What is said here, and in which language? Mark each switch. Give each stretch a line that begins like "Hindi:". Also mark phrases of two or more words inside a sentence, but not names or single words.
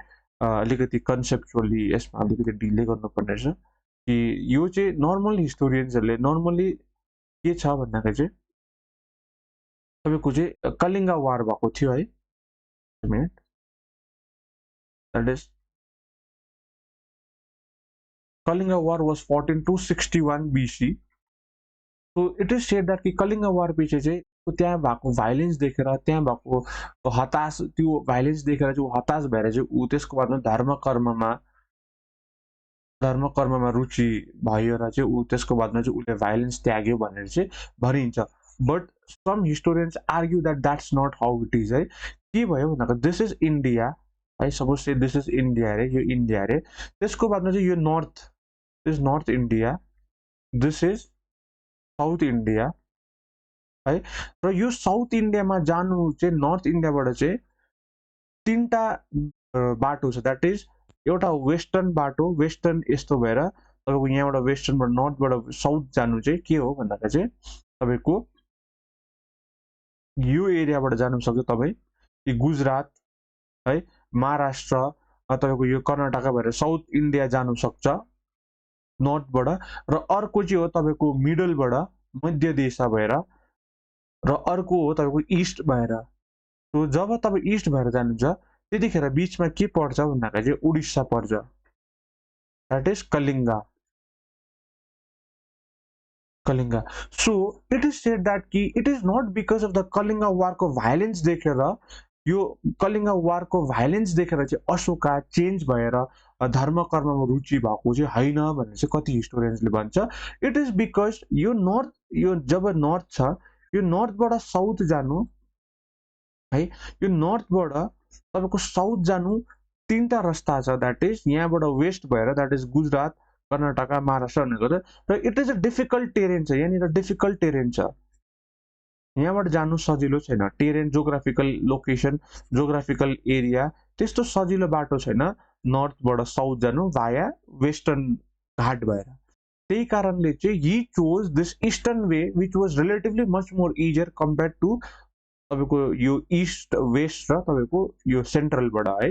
Nepali: अलिकति कन्सेप्चुअली यसमा अलिकति डिले गर्नुपर्ने रहेछ कि यो चाहिँ
English: normal historiansहरूले
Nepali: नर्मली के छ भन्दाखेरि चाहिँ तपाईँको चाहिँ कलिङ्गा वार भएको थियो है.
English: minute, that is Kalinga war was fought in 261 BC. so it is said that
Nepali: कि कलिङ्गा वार पछि चाहिँ त्यहाँ भएको भाइलेन्स देखेर, त्यहाँ भएको हताश, त्यो भाइलेन्स देखेर चाहिँ हताश भएर चाहिँ ऊ त्यसको बादमा धर्म कर्ममा रुचि भयो र चाहिँ ऊ त्यसको बादमा चाहिँ उसले भाइलेन्स त्याग्यो भनेर चाहिँ भनिन्छ.
English: but some historians argue that that's not how it is है.
Nepali: के भयो भन्दा
English: this is India
Nepali: है.
English: suppose say this is India
Nepali: अरे, यो इन्डिया अरे. त्यसको बादमा चाहिँ यो
English: north is North India, this is South India है.
Nepali: र यो साउथ इन्डियामा जानु चाहिँ नर्थ इन्डियाबाट चाहिँ तीनटा बाटो छ.
English: that is
Nepali: एउटा वेस्टर्न बाटो, वेस्टर्न यस्तो भएर तपाईँको यहाँबाट वेस्टर्नबाट नर्थबाट साउथ जानु चाहिँ के हो भन्दाखेरि चाहिँ तपाईँको यो एरियाबाट जानु सक्छ तपाईँ कि गुजरात है, महाराष्ट्र, तपाईँको यो कर्नाटका भएर साउथ इन्डिया जानु सक्छ नर्थबाट. र अर्को चाहिँ हो तपाईँको मिडलबाट मध्य देशा भएर, र अर्को हो तपाईँको इस्ट भएर. सो जब तपाईँ इस्ट भएर जानुहुन्छ त्यतिखेर बिचमा के पर्छ भन्दाखेरि चाहिँ उडिसा पर्छ.
English: that is Kalinga. so it is said that
Nepali: कि
English: it is not because of the
Nepali: कलिङ्गा वारको भाइलेन्स देखेर, यो कलिङ्गा वारको भाइलेन्स देखेर चाहिँ अशोका चेन्ज भएर धर्म कर्ममा रुचि भएको चाहिँ होइन भनेर चाहिँ कति हिस्टोरियन्सले भन्छ.
English: it is because
Nepali: यो नर्थ, यो जब नर्थ छ, यो नर्थबाट साउथ जानु है, यो नर्थबाट तपाईँको साउथ जानु तीनटा रस्ता छ.
English: that is
Nepali: यहाँबाट वेस्ट भएर,
English: that is
Nepali: गुजरात, कर्नाटका, महाराष्ट्र भनेको छ.
English: र it is a difficult terrain छ.
Nepali: यहाँनिर
English: difficult terrain
Nepali: छ, यहाँबाट जानु सजिलो छैन.
English: terrain, geographical location, geographical area
Nepali: त्यस्तो सजिलो बाटो छैन नर्थबाट साउथ जानु भाया वेस्टर्न घाट भएर. त्यही कारणले चाहिँ
English: he chose this eastern way which was relatively much more easier compare to
Nepali: तपाईँको यो
English: east west
Nepali: र तपाईँको यो सेन्ट्रलबाट है.